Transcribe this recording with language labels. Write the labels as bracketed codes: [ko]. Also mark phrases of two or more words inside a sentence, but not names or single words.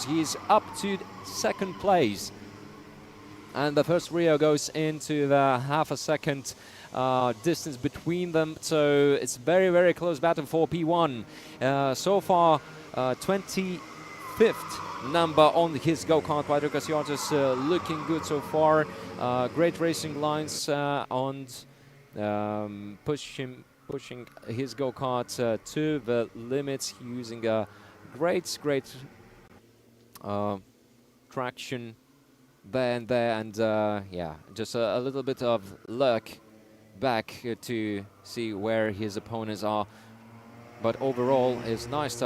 [en] He's up to 2nd place. And the first trio goes into the half a second distance between them. So it's very, very close battle for P1. So far, 25th number on his go-kart. Patrikas Jocius looking good so far. Great racing lines and pushing his go-kart to the limits using a great traction there and yeah, just a little bit of luck back to see where his opponents are, but overall is nice stuff.